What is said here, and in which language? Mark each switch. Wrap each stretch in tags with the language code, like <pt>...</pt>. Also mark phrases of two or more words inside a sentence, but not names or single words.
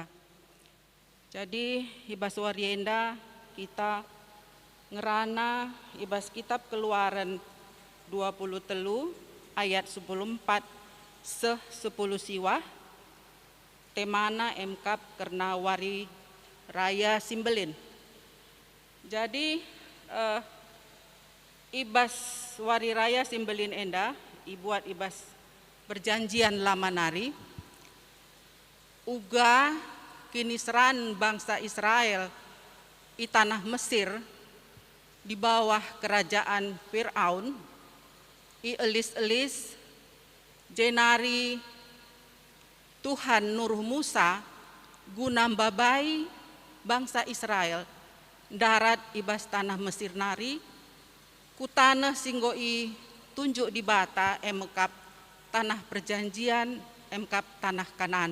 <btx>Jadi ibas warienda kita ngerana ibas kitab Keluaran 23 ayat 14 10 siwah temana emkap karena wari raya Simbelin. Jadi ibas wari raya Simbelin enda ibuat ibas</btx> <id>perjanjian lama</id> <btx>nari uga kini seran bangsa Israel</btx> <id>di tanah Mesir di bawah kerajaan Fir'aun</id> <btx>i elis-elis jenari Tuhan Nuruh Musa guna babai bangsa Israel darat ibas tanah Mesir nari ku tanah singgoi tunjuk di bata emkap tanah perjanjian emkap tanah Kanan.</btx>